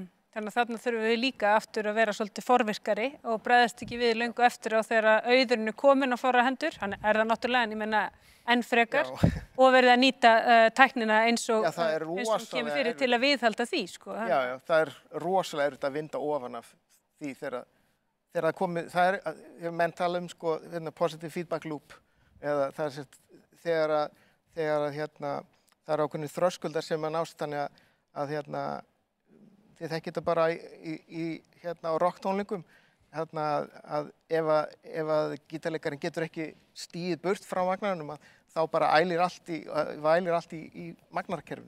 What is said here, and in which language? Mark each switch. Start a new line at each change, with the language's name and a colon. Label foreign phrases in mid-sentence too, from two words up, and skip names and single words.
Icelandic: Þannig að þarna þurfum við líka aftur að vera svolítið forvirkari og bregðast ekki við löngu eftir á þegar auðurinn komin á fárra hendur. Þannig er það náttúrulega, en ég menna enn frekar og verið að nýta tæknina eins og kemur fyrir til að viðhalda því. Já, það er rosalega erfitt að vinda ofan af því þegar það komið, það er menn tala
English: positive feedback loop
Icelandic: eða það er þegar það er ákveðnir þröskuldar sem að nást þannig að þið þekkið þetta bara á rocktónleikum að ef að gítarleikarinn getur ekki stigið burt frá magnarunum þá bara vælir allt í magnarkerfinu.